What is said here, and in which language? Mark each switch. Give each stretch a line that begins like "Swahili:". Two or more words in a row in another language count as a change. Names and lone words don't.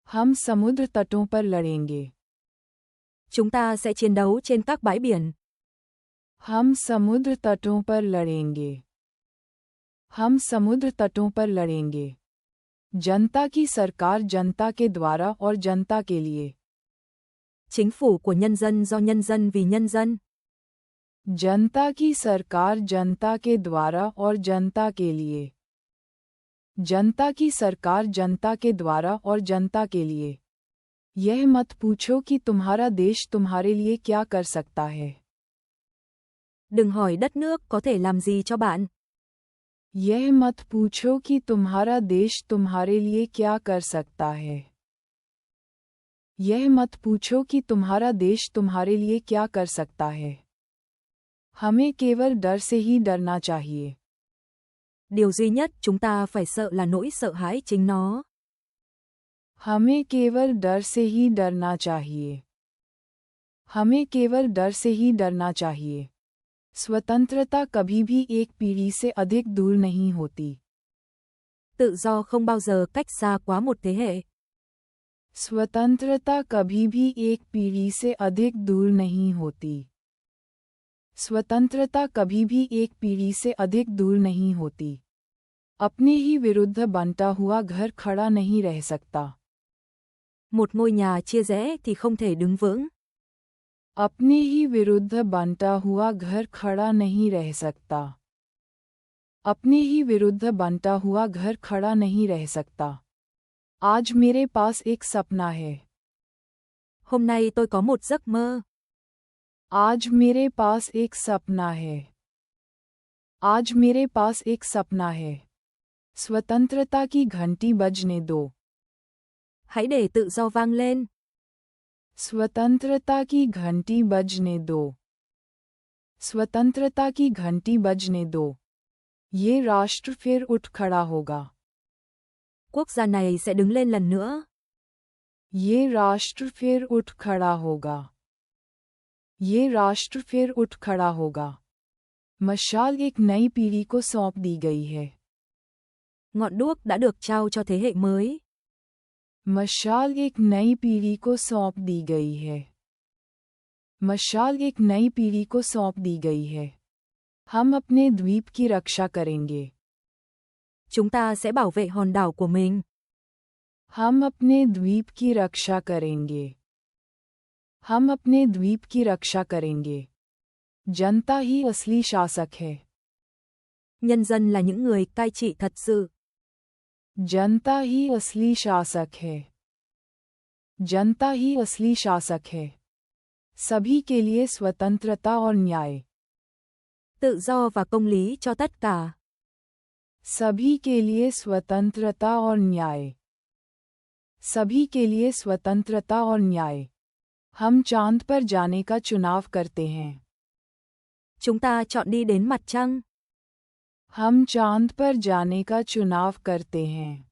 Hindi: हम समुद्र तटों पर लड़ेंगे.
Vietnamese: Chúng ta sẽ chiến đấu trên các bãi biển.
Hindi: हम समुद्र तटों पर लड़ेंगे. हम समुद्र तटों पर लड़ेंगे. जनता की सरकार जनता के द्वारा और जनता के लिए.
Vietnamese: Chính phủ của nhân dân do nhân dân vì nhân dân.
Hindi: जनता की सरकार जनता के द्वारा और जनता के लिए. जनता की सरकार जनता के द्वारा और जनता के लिए. यह मत पूछो कि तुम्हारा देश तुम्हारे लिए क्या कर सकता है.
Vietnamese: Đừng hỏi đất nước có thể làm gì cho bạn.
Hindi: यह मत पूछो कि तुम्हारा देश तुम्हारे लिए क्या कर सकता है. यह मत पूछो कि तुम्हारा देश तुम्हारे लिए क्या कर सकता है. हमें केवल डर से ही डरना चाहिए.
Vietnamese: Điều duy nhất chúng ta phải sợ là nỗi sợ hãi chính nó.
Hindi: हमें केवल डर से ही डरना चाहिए. हमें केवल डर से ही डरना चाहिए. स्वतंत्रता कभी भी एक पीढ़ी से अधिक दूर नहीं होती.
Vietnamese: Tự do không bao giờ cách xa quá một thế hệ.
Hindi: स्वतंत्रता कभी भी एक पीढ़ी से अधिक दूर नहीं होती. स्वतंत्रता कभी भी एक पीढ़ी से अधिक दूर नहीं होती. अपने ही विरुद्ध बनता हुआ घर खड़ा नहीं रह सकता.
Vietnamese: Một ngôi nhà chia rẽ thì không thể đứng vững.
Hindi: अपने ही विरुद्ध बनता हुआ घर खड़ा नहीं रह सकता. अपने ही विरुद्ध बनता हुआ घर खड़ा नहीं रह सकता. आज मेरे पास एक सपना है.
Vietnamese: Hôm nay tôi có một giấc mơ.
Hindi: आज मेरे पास एक सपना है. आज मेरे पास एक सपना है. स्वतंत्रता की घंटी बजने दो.
Vietnamese: Hãy để tự do vang lên.
Hindi: स्वतंत्रता की घंटी बजने दो. स्वतंत्रता की घंटी बजने दो. ये राष्ट्र फिर उठ खड़ा होगा.
Vietnamese: Quốc gia này sẽ đứng lên lần nữa.
Hindi: ये राष्ट्र फिर उठ खड़ा होगा. ये राष्ट्र फिर उठ खड़ा होगा. मशाल एक नई पीढ़ी को सौंप दी गई है.
Vietnamese: Ngọn đuốc đã được trao cho thế hệ mới.
Hindi: मशाल एक नई पीढ़ी को सौंप दी गई है. मशाल एक नई पीढ़ी को सौंप दी गई है. हम अपने द्वीप की रक्षा करेंगे.
Vietnamese: Chúng ta sẽ bảo vệ hòn đảo của mình.
Hindi: हम अपने द्वीप की रक्षा करेंगे. हम अपने द्वीप की रक्षा करेंगे. जनता ही असली शासक है.
Vietnamese: Nhân dân là những người cai trị thật sự.
Hindi: जनता ही असली शासक है. जनता ही असली शासक है. सभी के लिए स्वतंत्रता और न्याय.
Vietnamese: Tự do và công lý cho tất cả.
Hindi: सभी के लिए स्वतंत्रता और न्याय. सभी के लिए स्वतंत्रता और न्याय. हम चांद पर जाने का चुनाव करते हैं.
Vietnamese: Chúng ta chọn đi đến mặt trăng.
Hindi: हम चांद पर जाने का चुनाव करते हैं.